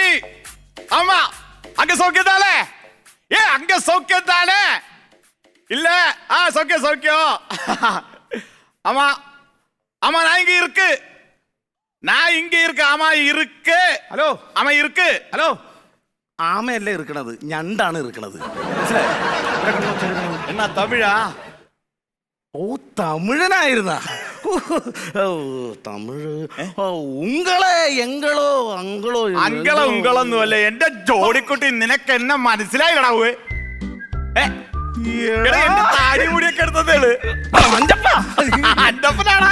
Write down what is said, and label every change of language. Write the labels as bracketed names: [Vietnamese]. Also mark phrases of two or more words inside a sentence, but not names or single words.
[Tamil] ஆமா, அங்க சௌக்கியம் தானே? அங்க சௌக்கியம் தானே? இல்ல சௌக்கியம். ஆமா ஆமா, நான் இங்க இருக்கு. ஆமா இருக்கு. [Malayalam] ഹലോ [Tamil] ஆமா இருக்கு. [Malayalam] ഹലോ ആമയല്ലേ ഇരിക്കണത്, ഞണ്ടാണ് ഇരിക്കണത്. [Tamil] என்ன தமிழா? [Malayalam] ഓ തമിഴനായിരുന്ന തമിഴ്. [Tamil] உங்களை எங்களோ அங்களோ [Malayalam] അങ്കളൊന്നും അല്ലേ എന്റെ ജോഡിക്കുട്ടി. നിനക്ക് എന്നെ മനസ്സിലായിടാവേ? താടിമുടിയൊക്കെ എടുത്തതേള് അന്റപ്പനാണ്.